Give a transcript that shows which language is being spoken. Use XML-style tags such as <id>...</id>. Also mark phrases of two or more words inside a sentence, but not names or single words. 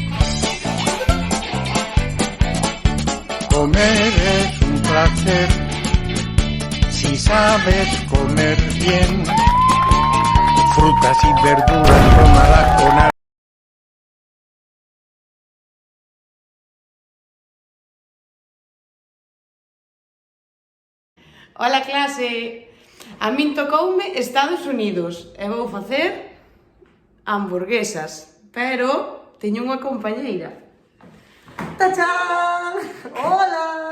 <es>Comer es un placer si sabes comer bien. Frutas y verduras tomadas con agua.</es> <gl>Hola clase, a min tocoume Estados Unidos e vou facer hamburguesas, pero teño unha compañeira. ¡Tachán! Hola!</gl>